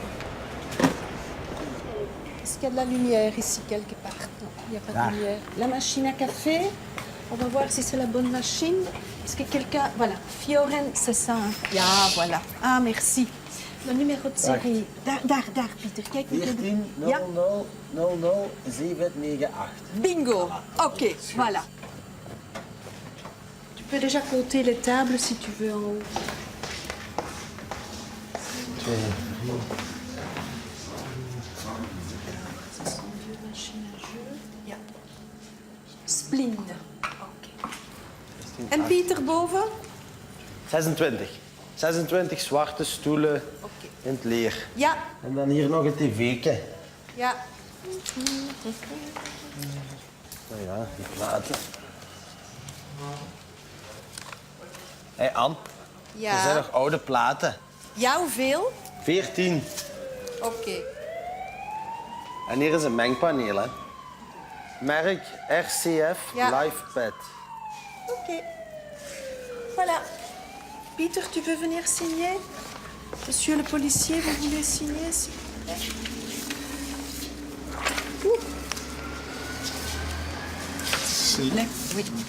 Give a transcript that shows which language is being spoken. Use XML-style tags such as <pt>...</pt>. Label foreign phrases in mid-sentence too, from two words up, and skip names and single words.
<fr>Est-ce qu'il y a de la lumière ici quelque part? Non, il n'y a pas de lumière. La machine à café, on va voir si c'est la bonne machine. Est-ce que quelqu'un... Voilà, Fioren, c'est ça. Hein? Ja, voilà. Ah, merci. Le numéro de série.</fr> <nl>Daar, Pieter. Kijk. 14 Ja. 00 00 798. Bingo.</nl> <fr>Ok, voilà. Tu peux déjà compter les tables si tu veux en haut. 2, 3. Ça sent vieux machine à jeu.</fr> <nl>Ja. Splinde. Oké. En Pieter boven? 26. 26 zwarte stoelen in het leer. Ja. En dan hier nog een tv'tje. Ja. Nou ja, die platen. Hé, Ann. Ja. Er zijn nog oude platen. Ja, hoeveel? 14. Oké. En hier is een mengpaneel, hè. Merk RCF Ja. LifePad.</nl> <fr>Ok. Voilà. Peter, tu veux venir signer? Monsieur le policier, vous voulez signer, s'il vous plaît? Là, oui.</fr>